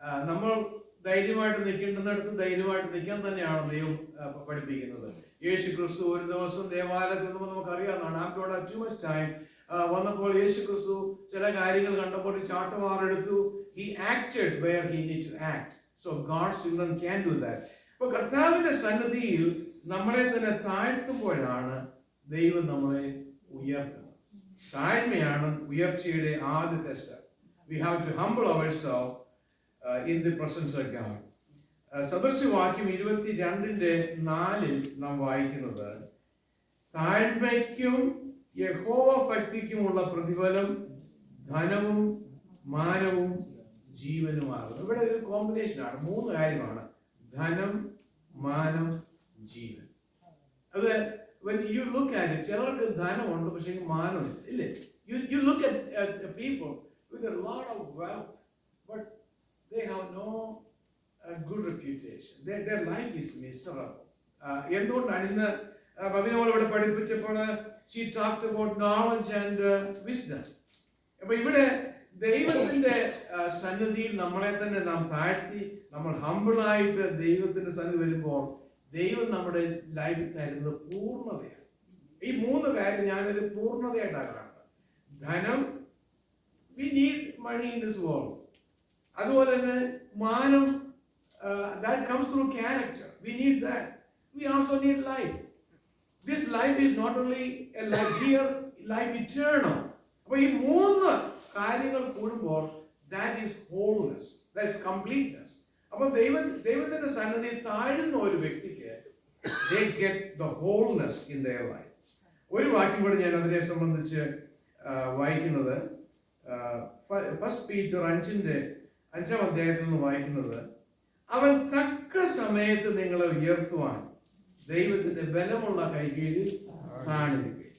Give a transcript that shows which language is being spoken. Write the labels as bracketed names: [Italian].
[Malayalam] നമ്മൾ ധൈര്യമായിട്ട് നിൽക്കേണ്ടുന്നിടത്ത് ധൈര്യമായിട്ട് നിൽക്കാൻ തന്നെയാണ് ദൈവം പഠിപ്പിക്കുന്നത്. യേശു ക്രിസ്തു ഒരു ദിവസം ദേവാലയത്തിൽ നിന്നും നമുക്കറിയാവുന്നതാണ്. [English] after too much time [Malayalam] വന്നപ്പോൾ യേശു ക്രിസ്തു ചില കാര്യങ്ങൾ കണ്ടപ്പോൾ ചാട്ടവാറെടുത്തു. [English] He acted where he need to act. So God's children can do that. [Malayalam] അപ്പോൾ കർത്താവിന്റെ സന്നിധിയിൽ നമ്മളെ തന്നെ താഴ്ത്തുമ്പോഴാണ് ദൈവം നമ്മളെ ഉയർത്തുന്നത്. താഴ്മയാണ് ഉയർച്ചയുടെ ആദ്യത്തെ step. [English] We have to humble ourselves in the presence of God. [Malayalam] സദൃശവാക്യം 22:4 നാം വായിക്കുന്നത്, താഴ്മയ്ക്കും യഹോവ ഭക്തിക്കുമുള്ള പ്രതിഫലം ധനവും മാനവും ജീവനുമാകുന്നു. ഇവിടെ ഒരു കോമ്പിനേഷനാണ്, 3 കാര്യമാണ്: ധനം, മാനം, ജീവൻ. അത് [English] when you look at it, [Malayalam] ചിലർക്ക് ധനമുണ്ട് പക്ഷേ മാനമില്ല, ഇല്ലേ? [English] You look at people with a lot of wealth, but they have no good reputation. Their life is miserable. [Malayalam] എന്തുകൊണ്ടാണ്? ഇന്ന് ഭവിനോൾ ഇവിടെ പഠിപ്പിച്ചപ്പോൾ [English] she talked about knowledge and wisdom. [Malayalam] അപ്പൊ ഇവിടെ ദൈവത്തിന്റെ സന്നിധിയിൽ നമ്മളെ തന്നെ നാം താഴ്ത്തി നമ്മൾ ഹംബിളായിട്ട് ദൈവത്തിന്റെ സന്നിധി വരുമ്പോൾ ദൈവം നമ്മുടെ ലൈഫിൽ തരുന്നത് പൂർണ്ണതയാണ്. ഈ 3 കാര്യം ഞാനൊരു പൂർണ്ണതയായിട്ടാണ് കാണുന്നത്. [English] ധനം, we need money in this world. [Malayalam] അതുപോലെ തന്നെ മാനം, [English] that comes through character. We need that. We also need life. This life is not only a life here, life eternal. [Malayalam] അപ്പോൾ ഈ 3 കാര്യങ്ങൾ കൂടുമ്പോൾ [English] that is wholeness, that is completeness. [Malayalam] അപ്പോൾ ദൈവത്തിന്റെ സന്നിധി താഴുന്ന ഒരു വ്യക്തിക്ക് [English] they get the wholeness in their life. [Malayalam] ഒരു വാക്യം കൂടി ഞാൻ അതിനെ സംബന്ധിച്ച് വായിക്കുന്നത് 1 Peter 5-ാം അധ്യായത്തിൽ നിന്ന് വായിക്കുന്നത്, അവൻ തക്ക സമയത്ത് നിങ്ങളെ ഉയർത്തുവാൻ ദൈവത്തിന്റെ ബലമുള്ള കൈകീഴിൽ കാണിക്കുക.